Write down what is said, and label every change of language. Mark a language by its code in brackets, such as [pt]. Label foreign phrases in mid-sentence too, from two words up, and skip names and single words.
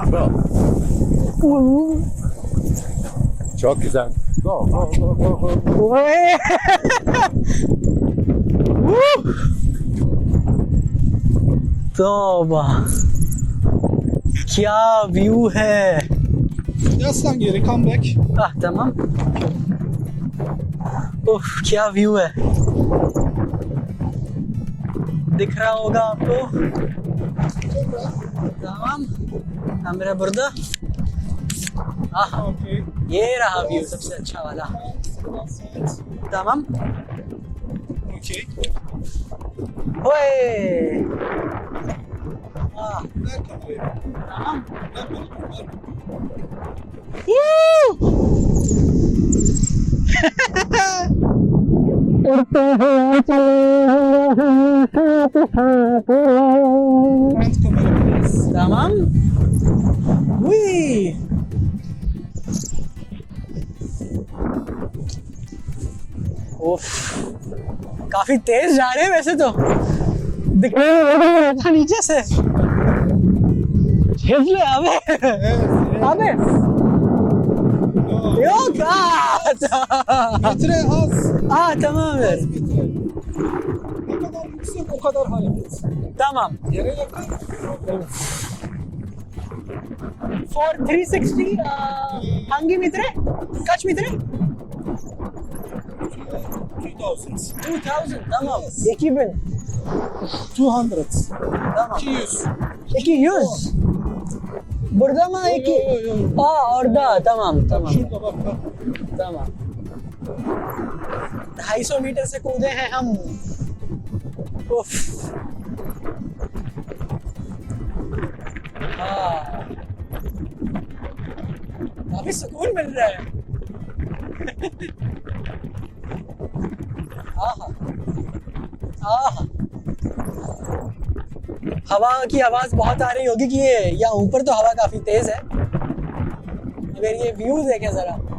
[tr] Çok güzel. [en] Go, go, go, go, go. [hi] तौबा, क्या व्यू है। [tr] Yaslan geri, [en] come back. [hi] तमाम। उफ, क्या व्यू है, दिख रहा होगा आपको। तमाम, मेरा बुर्दा। Okay. ये रहा व्यू सबसे अच्छा वाला। तमाम। Okay. ओए, [tr] Ver kamerayı. [hi] तमाम। [tr] Ver bana, ver. Front kamera, please. [hi] तमाम। हुई। उफ, काफी तेज जा रहे हैं वैसे तो, दिखने में था नीचे से। ले अबे अबे [tr] No. yok Metre az. tamam ver. Metre. Ne kadar yüksek o kadar hareket. Tamam. Yere yakın. Evet. For 360 hangi metre? Kaç metre? 2000. 2000 tamam. 2000 200. tamam. 200. 200 Burada mı? Yo, yo, yo. Orada tamam tamam Şurada bak bak. [hi] tamam 250 मीटर से कूदे हैं हम। उफ, काफी सुकून मिल रहा है। आहा आहा, हवा की आवाज बहुत आ रही होगी कि ये या ऊपर तो हवा काफी तेज है, मगर ये व्यू देखें जरा।